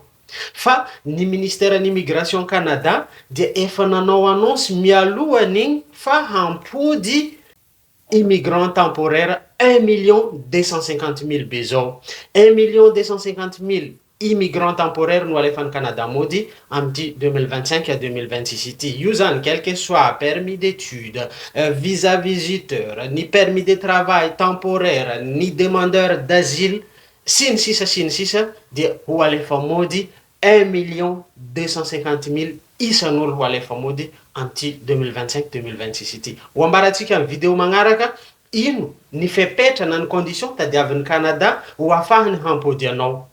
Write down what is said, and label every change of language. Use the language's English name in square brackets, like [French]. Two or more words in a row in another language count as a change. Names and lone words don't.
[Malagasy] Fa ny ministèren'ny immigration Canada dia efa nanao annonce mialohan'igny fa hampody [French] immigrants temporaires [Malagasy] 1 250 000 be zao. 1 250 000 [French] immigrants temporaires [Malagasy] no alefan'ny Canada mody amty 2025-2026 ity. Io zany [French] quel que soit permis d'études, visa visiteur, ni permis de travail temporaire, ni demandeur d'asile, [Malagasy] sy ny sisa dia ho alefa mody 1 250 000 isan'olo ho alefa mody amty 2025-2026 ity. Ho ambaratsika amin'ny vidéo magnaraka ino ny fepetra na ny condition tadiavin'ny Canada ho afahany hampody anao.